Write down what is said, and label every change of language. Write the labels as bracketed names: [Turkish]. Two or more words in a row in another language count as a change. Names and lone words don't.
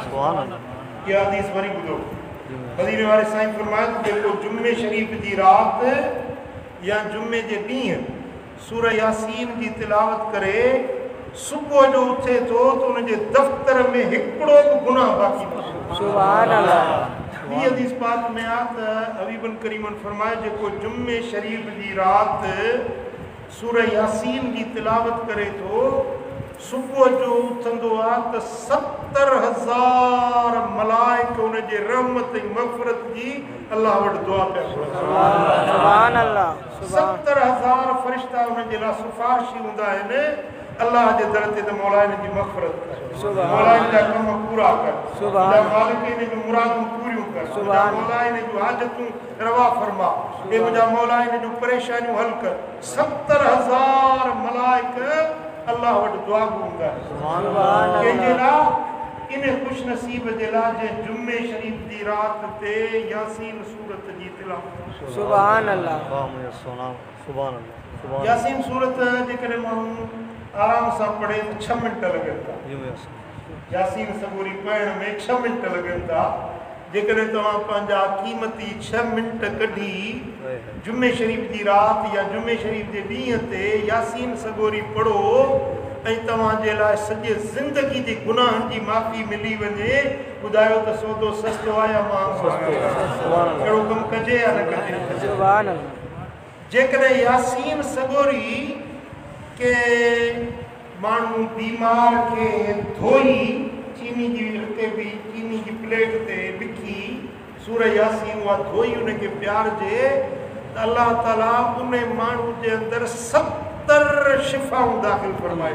[Sindhi] ये हदीस वरी बुधो मदीने वाले साईं फरमाया कि को जुम्मे शरीफ की रात या जुम्मे के ॾींहुं सूरह यासीन की तिलावत करे सुबह जो उठे तो उनके दफ्तर में हिकड़ो गुनाह बाकी न। [Arabic] سبحان الله. [Sindhi] ये हदीस पाक में आत हबीबन करीमन फरमाए जो को जुम्मे शरीफ की रात सूरह यासीन की तिलावत करे तो सुबह जो उथंदो आ त 70,000 मलाइक उनजे रहमत ऐं मग़फ़िरत जी अल्लाह वटि दुआ पिया घुरनि। [Arabic] سبحان الله. [Sindhi] 70,000 फरिश्ता उनजे लाइ सिफ़ारिशी हूंदा आहिनि अल्लाह जे दर ते त मौला इन जी मग़फ़िरत कर, मौला इन जा कम पूरा कर, मालिक इन जूं मुरादूं पूरियूं कर, मौला इन जूं हाजतूं रवा फरमा, हे मुंहिंजा मौला इन जूं परेशानियूं हल कर। 70,000 मलाइक अल्लाह वटि दुआ घुरंदा आहिनि कंहिंजे लाइ इन ख़ुशि नसीब जे लाइ जंहिं जुम्मे शरीफ जी रात ते यासीन सूरत जी तिलावत। [Arabic] سبحان الله. سبحان الله. [Sindhi] यासीन सूरत जेकॾहिं माण्हू आराम सां पढ़े तो 6 मिनट लगन था। यासीन सबूरी पढ़ण में 6 मिनट लगन था। जेकॾहिं तव्हां पंहिंजा क़ीमती 6 मिनट कढी जुम्मे शरीफ की रात या जुम्मे शरीफ के ॾींहं ते यासीन सगोरी पढ़ो ऐं तव्हांजे लाइ सॼे ज़िंदगी जी गुनाहनि जी माफ़ी मिली वञे ॿुधायो त सौदो सस्तो आहे या महांगो आहे? अहिड़ो कमु कजे या न कजे? [Arabic] سبحان الله. [Sindhi] जेकॾहिं यासीन सगोरी के माण्हू बीमार के धोई चीनी जी हिते बि चीनी जी प्लेट ते लिखी सूरह यासीन उहा धोई उनखे प्यारजे त अल्लाह ताला उन माण्हू जे अंदरि 70 शिफ़ाऊं दाख़िल फरमाए।